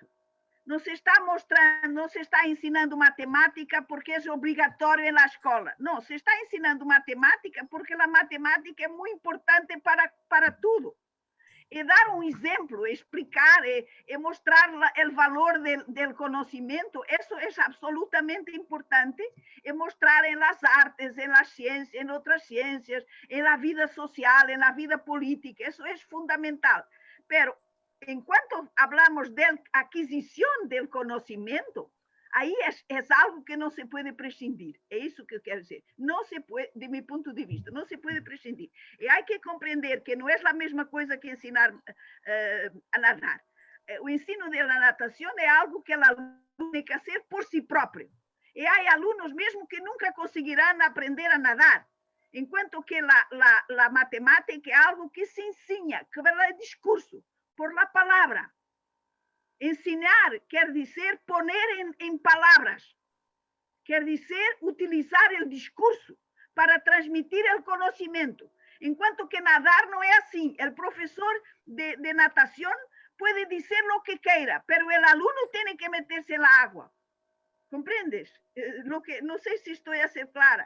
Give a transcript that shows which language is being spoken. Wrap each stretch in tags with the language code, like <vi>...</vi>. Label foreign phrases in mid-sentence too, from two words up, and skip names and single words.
<pt>Não se está mostrando, não se está ensinando matemática porque é obrigatório na escola. Não, se está ensinando matemática porque a matemática é muito importante para tudo. E dar um exemplo, explicar e mostrar o valor do conhecimento, isso é absolutamente importante. E mostrar em las artes, em las ciências, em outras ciências, em la vida social, em la vida política, isso é fundamental.</pt> <es>Pero enquanto hablamos de adquisición del conocimiento, ahí es algo que no se puede prescindir. Es eso que quiero decir. No se puede, de mi punto de vista, no se puede prescindir. Y hay que comprender que no es la misma cosa que ensinar a nadar.</es> <pt>O ensino</pt> <es>de la natación es algo que el alumno tiene que hacer por sí propio. Y hay alumnos mismo que nunca conseguirán aprender a nadar.</es> <pt>Enquanto que</pt> <es>la matemática es algo que se enseña, que es el discurso, por la palabra.</es> <pt>Ensinar quer dizer</pt> <es>poner en palabras,</es> <pt>quer dizer</pt> <es>utilizar el discurso para transmitir el conocimiento.</es> <pt>Enquanto que</pt> <es>nadar no es así. El profesor de natación puede decir lo que quiera, pero el alumno tiene que meterse en la agua. ¿Comprendes? No sé si estoy a ser clara.</es>